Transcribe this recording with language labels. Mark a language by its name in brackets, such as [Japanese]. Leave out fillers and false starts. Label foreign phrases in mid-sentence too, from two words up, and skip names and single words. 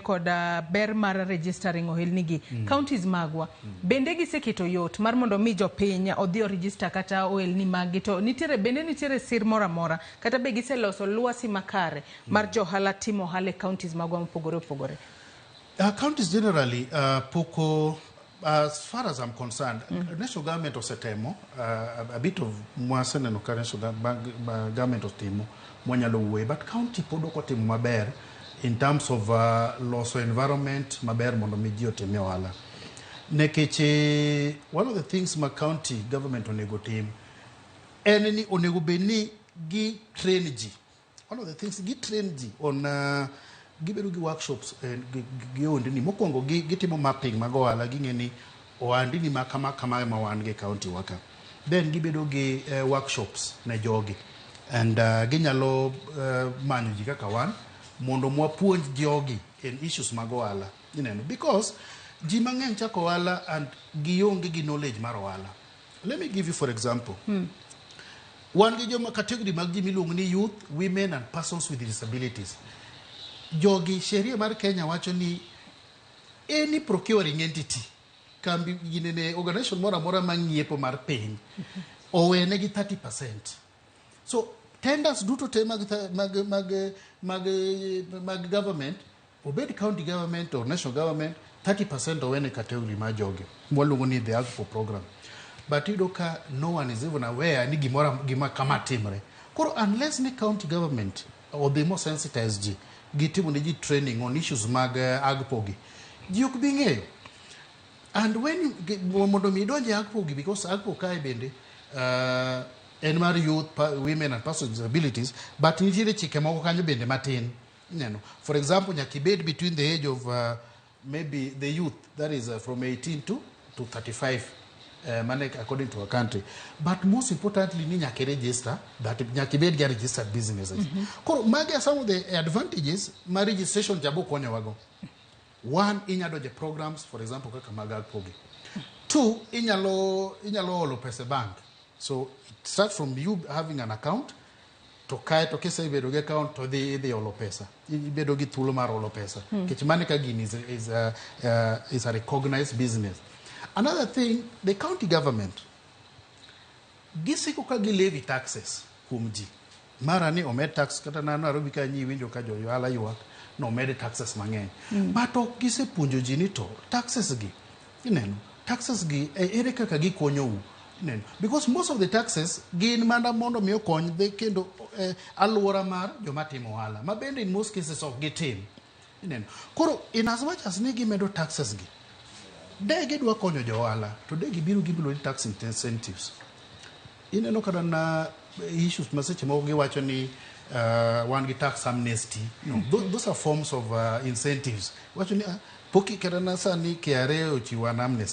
[Luo (Kenya and Tanzania)] kod ber mar registering ohelnigi counties magwa bende giseketo yot mar mondo mi jopiny odhi register kata ohelni magi to nitiere sir mora mora kata be giseloso lwasi makare mar johala timo ohala counties magwa mopogore opogore. [English] Counties generally [Luo (Kenya and Tanzania)] poko [English] as far as I'm concerned, national government [Luo (Kenya and Tanzania)] osetemo [English] a bit of [Luo (Kenya and Tanzania)] mwaseneno ka [English] national government [Luo (Kenya and Tanzania)] otimo mwanyalo wuoye, [English] but county [Luo (Kenya and Tanzania)] pod ok otimo maber [English] in terms of [Luo (Kenya and Tanzania)] loso environment maber mondo mi ji otim ohala. Nekech [English] one of the things [Luo (Kenya and Tanzania)] ma [English] county government [Luo (Kenya and Tanzania)] onego tim en ni onego bedni gi train ji. [English] One of the things [Luo (Kenya and Tanzania)] gi train ji on gibedo gi workshops gi ondini mokwongo gitimo mapping mag ohala ging'eni ohandini ma kama ma wan gi county waka, then gibedo gi workshops ne jogi and ginyalo manyo ji kaka wan mondo mwapuonj jogi [English] in issues [Luo (Kenya and Tanzania)] mag ohala, because ji mang'eny chako ohala and gionge gi knowledge mar ohala. [English] Let me give you for example. [Luo (Kenya and Tanzania)] Wan gi joma category mag ji miluongo ni youth, [English] women and persons with disabilities. [Luo (Kenya and Tanzania)] Jogi sheria mar Kenya wacho ni [English] any procuring entity [Luo (Kenya and Tanzania)] kambi ginene organization mora mora mang'iepo mar piny owene gi 30%. [English] So tenders [Luo (Kenya and Tanzania)] duto te mag government, obed [English] county government [Luo (Kenya and Tanzania)] or [English] national government, [Luo (Kenya and Tanzania)] 30% owene category ma jogi mwaluongo ni [English] the AGPO program. [Luo (Kenya and Tanzania)] But idoka [English] no one is even aware [Luo (Kenya and Tanzania)] ni gima kama timre. Koro unless ni [English] county government or the more sensitized [Luo (Kenya and Tanzania)] ji gitimo ni ji [English] training on issues [Luo (Kenya and Tanzania)] mag AGPO gi ji ok bi ng'eyo. [English] And when [Luo (Kenya and Tanzania)] mondo mi donje AGPO gi, because AGPO kae bende en mar youth, [English] women and persons with disabilities, but [Luo (Kenya and Tanzania)] nitiere chike moko kanyo bende matin. [English] For example, [Luo (Kenya and Tanzania)] nyaka ibed [English] between the age of maybe the youth, that is from 18 to 35, according to our country. But most importantly, [Luo (Kenya and Tanzania)] ni nyaka register, that nyaka ibed ga [English] registered businesses. [Luo (Kenya and Tanzania)] Koro magi [English] are some of the advantages [Luo (Kenya and Tanzania)] ma registration jabo konyo wago. One, inyalo je programs, [English] for example, [Luo (Kenya and Tanzania)] kaka mag AGPO gi. Two, inyalo holo pesa bank. [English] So it starts from you having an account [Luo (Kenya and Tanzania)] to kae to kise ibedo gi account to dhi holo pesa. Ibedo gi thuolo mar holo pesa. Kech mane ka gini [English] is a recognized business. Another thing, the county government [Luo (Kenya and Tanzania)] gisiko ka gi [English] levy taxes [Luo (Kenya and Tanzania)] kuom ji. Mara ni omed tax kata nano arobi ka nyi winjo ka jo ohala ywak no omed taxes mang'eny. But ok gisepuonjo ji ni to taxes gi taxes gi ere kaka gikonyo u. [English] Because most of the taxes [Luo (Kenya and Tanzania)] gin mana mondo mi okony de kendo alwora mar joma timo ohala ma bende [English] in most cases [Luo (Kenya and Tanzania)] ok gitim. Koro [English] in as much as [Luo (Kenya and Tanzania)] ni gimedo taxes gi de gidwa konyo jo ohala to de gibiro ni [English] tax incentives. [Luo (Kenya and Tanzania)] Ineno kada na issues maseche moko giwacho ni wan gi [English] tax amnesty. Those are forms of incentives. [Luo (Kenya and Tanzania)] Wacho ni poki kada na sani KRA ochiwo [English] an amnesty.